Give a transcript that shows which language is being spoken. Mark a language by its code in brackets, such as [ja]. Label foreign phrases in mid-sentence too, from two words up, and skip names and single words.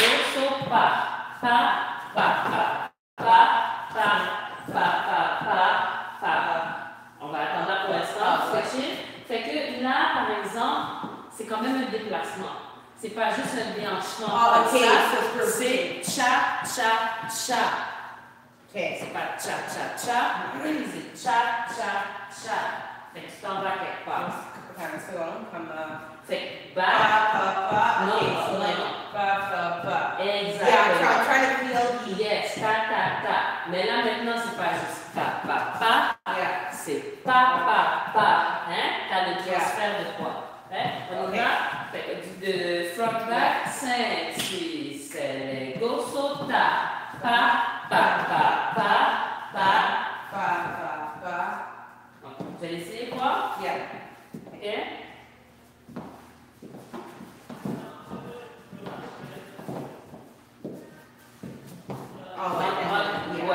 [fr] So On va attendre là pour l'instant. Fait que là, par exemple, c'est quand même un déplacement. C'est pas juste un déhanchement. C'est cha-cha-cha. C'est pas cha-cha-cha. C'est cha-cha-cha. Fait que tu t'en vas quelque part. Fait back. Pa. [en] No, Okay, so no, like no. pa. Exactly. Yeah, I'm trying to feel the. Yes, ta. [fr] Mais là, maintenant, c'est pas juste pa. [en] Yeah. [fr] C'est pa. Hein? T'as le transfert de quoi? Hein? On y [en] Okay. [fr] va? Fait que de [en] front back, [fr] 5, 6, 7, go, sota. Pa. Vous allez essayer quoi? [en] Yeah. Ok? Oh, yeah.